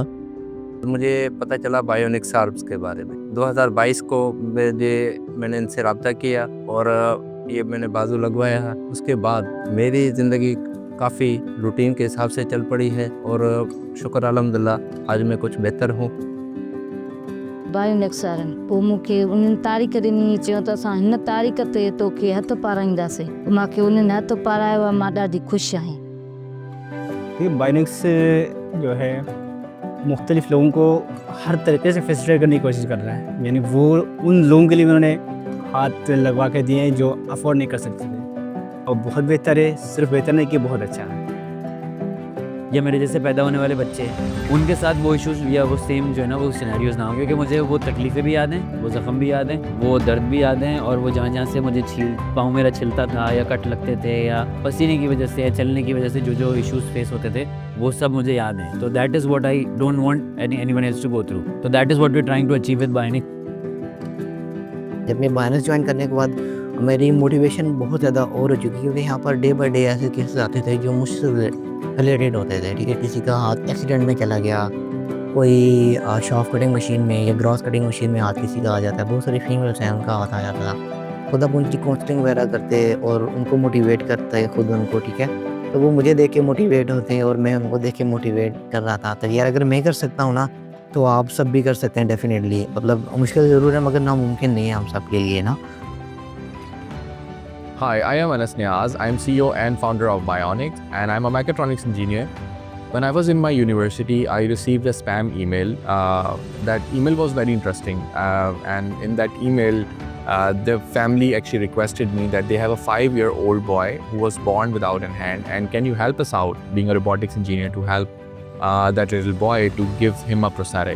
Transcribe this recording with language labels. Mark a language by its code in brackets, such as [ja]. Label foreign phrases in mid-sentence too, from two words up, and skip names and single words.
[ur] مجھے پتا چلا بایونکس آربس کے بارے میں. 2022 کو میں نے ان سے رابطہ کیا اور یہ میں نے بازو لگوایا. اس کے بعد میری زندگی کافی روٹین کے حساب سے چل پڑی ہے اور شکر الحمدللہ آج میں کچھ بہتر ہوں. [sd] बायोनिक्स वारनि पोइ मूंखे उन्हनि तारीख़ ॾिनी, चयो त असां हिन तारीख़ ते तोखे हथु पाराईंदासीं। मूंखे उन्हनि हथु पारायो आहे, मां ॾाढी ख़ुशि आहियां। [ur] یہ بایونکس جو ہے مختلف لوگوں کو ہر طریقے سے فیسیلیٹیٹ کرنے کی کوشش کر رہا ہے. یعنی وہ ان لوگوں کے لیے انہوں نے ہاتھ لگوا کے دیے ہیں جو افورڈ نہیں کر سکتے تھے، اور بہت بہتر ہے. صرف بہتر نہیں کہ بہت اچھا ہے. یا میرے جیسے پیدا ہونے والے بچے ہیں، ان کے ساتھ وہ ایشوز یا وہ سیم جو ہے نا وہ سینیریوز نا ہو، کیونکہ مجھے وہ تکلیفیں بھی یاد ہیں، وہ زخم بھی یاد ہیں، وہ درد بھی یاد ہیں، اور وہ جہاں سے مجھے پاؤں میرا چھلتا تھا یا کٹ لگتے تھے یا پسینے کی وجہ سے یا چلنے کی وجہ سے جو ایشوز فیس ہوتے تھے وہ سب مجھے یاد ہیں. [en] So that is what I don't want anyone else to go through. So that is what we are trying to achieve with Bionics. [ur] جب میں بایونکس جوائن کرنے کے بعد میری موٹیویشن بہت زیادہ اور ہو چکی، کیونکہ یہاں پر [en] day by day [ur] ایسے کیسز آتے تھے جو مجھ سے ریلیٹڈ ہوتے تھے. ٹھیک ہے، کسی کا ہاتھ ایکسیڈنٹ میں چلا گیا، کوئی [en] shop cutting machine [ur] میں یا [en] gross cutting machine [ur] میں ہاتھ کسی کا آ جاتا ہے. بہت ساری فیمیلز ہیں، ان کا ہاتھ آ جاتا تھا۔ خود اب ان کی کاؤنسلنگ وغیرہ کرتے اور ان کو موٹیویٹ کرتے خود ان کو. ٹھیک ہے، تو وہ مجھے دیکھ کے موٹیویٹ ہوتے اور میں ان کو دیکھ کے موٹیویٹ کر رہا تھا. تو یار اگر میں کر سکتا ہوں نا، تو آپ سب بھی کر سکتے ہیں ڈیفینیٹلی. مطلب مشکل ضرور ہے مگر ناممکن نہیں ہے ہم سب کے لیے نا. [en] Hi, I am Anas Niaz. I am CEO and founder of Bionics, and I'm a mechatronics engineer. When I was in my university, I received a spam email. That email was very interesting, and in that email, the family actually requested me that they have a 5-year-old boy who was born without a hand, and can you help us out, being a robotics engineer, to help that little boy to give him a prosthetic.